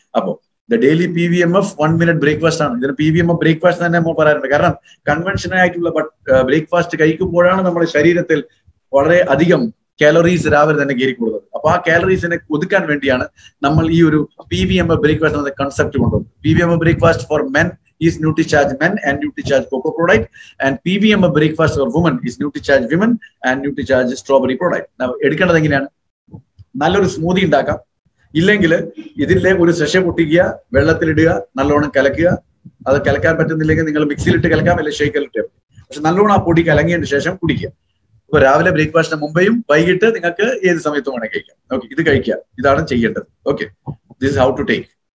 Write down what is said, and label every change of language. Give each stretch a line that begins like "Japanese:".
Malayalam: അപ്പോൾ the daily PVMF 1 minute breakfast ആണ്. ഇതിന് PVMF ബ്രേക്ക്ഫാസ്റ്റ് തന്നെ നമ്മൾ പറയാറുണ്ട്. കാരണം കൺവെൻഷനൽ ആയിട്ടുള്ള ബ്രേക്ക്ഫാസ്റ്റ് കഴിക്കുമ്പോഴാണ് നമ്മുടെ ശരീരത്തിൽ വളരെ അധികം കാലറീസ് രാവിലെ തന്നെ കയറിക്കൂടുന്നത്. അപ്പൊ ആ കാലറീസിനെ ഒതുക്കാൻ വേണ്ടിയാണ് നമ്മൾ ഈ ഒരു PVMF ബ്രേക്ക്ഫാസ്റ്റ് എന്ന കൺസെപ്റ്റ് കൊണ്ടുവന്നത്.
English: PVMF breakfast for men is NutriCharge Men and NutriCharge Cocoa product, and PVMF breakfast for women is NutriCharge Women and NutriCharge Strawberry product. Now,
Malayalam: എടുക്കേണ്ടത് എങ്ങനെയാണ്? നല്ലൊരു സ്മൂതി ഉണ്ടാക്കാം. ഇല്ലെങ്കിൽ ഇതിലെ ഒരു സെഷ പൊട്ടിക്കുക, വെള്ളത്തിലിടുക, നല്ലോണം കലക്കുക. അത് കലക്കാൻ പറ്റുന്നില്ലെങ്കിൽ നിങ്ങൾ മിക്സിയിലിട്ട് കലക്കാം, അല്ലെങ്കിൽ ഷേക്കറിലിട്ട്. പക്ഷെ നല്ലോണം ആ പൊടി കലങ്ങിയതിന് ശേഷം കുടിക്കുക. അപ്പൊ രാവിലെ ബ്രേക്ക്ഫാസ്റ്റിന് മുമ്പേയും വൈകിട്ട് നിങ്ങൾക്ക് ഏത് സമയത്തും വേണമെങ്കിൽ കഴിക്കാം. ഓക്കെ, ഇത് കഴിക്കുക, ഇതാണ് ചെയ്യേണ്ടത്. Okay,
English: This is how to take.